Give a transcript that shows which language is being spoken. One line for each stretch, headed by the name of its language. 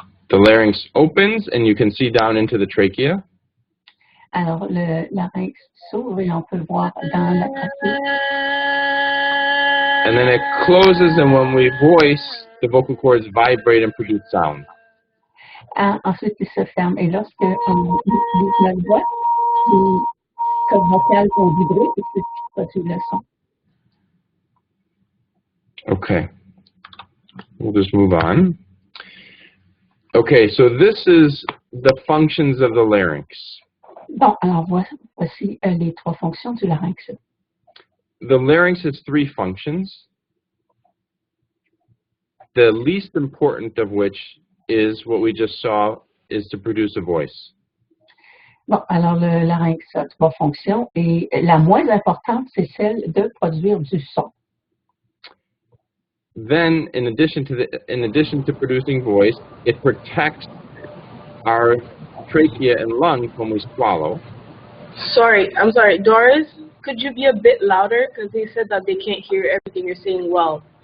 English: The larynx opens and you can see down into the trachea.
French: Alors, le larynx s'ouvre et on peut le voir dans la trachée.
English: And then it closes, and when we voice, the vocal cords vibrate and produce sound.
French: Ensuite, il se ferme. Et lorsque on utilise la voix, les cordes vocales vont vibrer et c'est ce qui produit le son.
English: Okay. We'll just move on. Okay, so this is the functions of the larynx.
French: Bon, alors voici les trois fonctions du larynx.
English: The larynx has three functions, the least important of which is what we just saw, is to produce a voice.
French: Bon, alors le larynx a trois fonctions et la moins importante, c'est celle de produire du son.
English: Then, in addition to producing voice, it protects our trachea and lungs when we swallow. I'm sorry, Doris, could you be a bit louder? Because they said that they can't hear everything you're saying well.